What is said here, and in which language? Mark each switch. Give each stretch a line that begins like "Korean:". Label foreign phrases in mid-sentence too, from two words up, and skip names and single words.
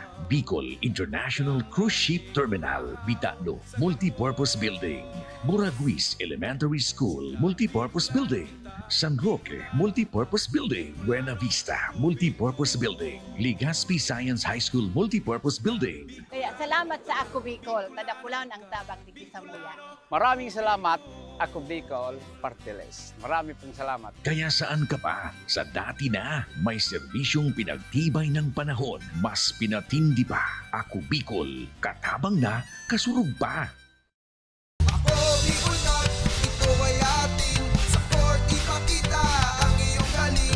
English: Bicol International Cruise Ship Terminal, Bitano, Multipurpose Building, Buraguis Elementary School, Multipurpose Building, San Roque, Multipurpose Building, Buena Vista, Multipurpose Building, Legazpi Science High School, Multipurpose Building.
Bikol: Kaya salamat sa Ako Bicol, tadapulan ang tabak di Kisamuya.
Filipino: Maraming salamat, Ako Bicol Partiles. Marami pong salamat. Kaya saan ka pa? Sa dati na, may serbisyong pinagtibay ng panahon. Mas pinatindi pa.
Bikol: Ako Bicol, katabang na, kasurug pa.
Filipino: Ako Bicol ka, ito ay ating support, ipakita ang iyong galing.